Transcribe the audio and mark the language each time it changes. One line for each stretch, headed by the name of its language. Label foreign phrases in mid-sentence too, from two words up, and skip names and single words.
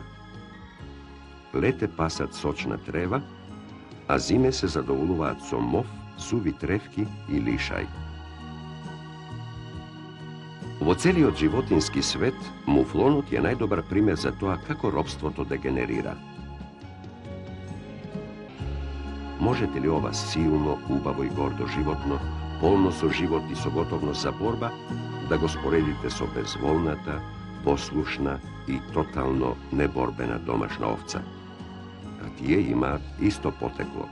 Macedonian: Лете пасат сочна трева, а зиме се задоволуваат со мов, суви тревки и лишај. Во целиот животински свет, муфлонот е најдобар пример за тоа како робството дегенерира. можете ли ова силно, убаво и гордо животно, полно со живот и со готовност за борба, да го споредите со безволната, послушна и тотално неборбена домашна овца? А тие има исто потекло.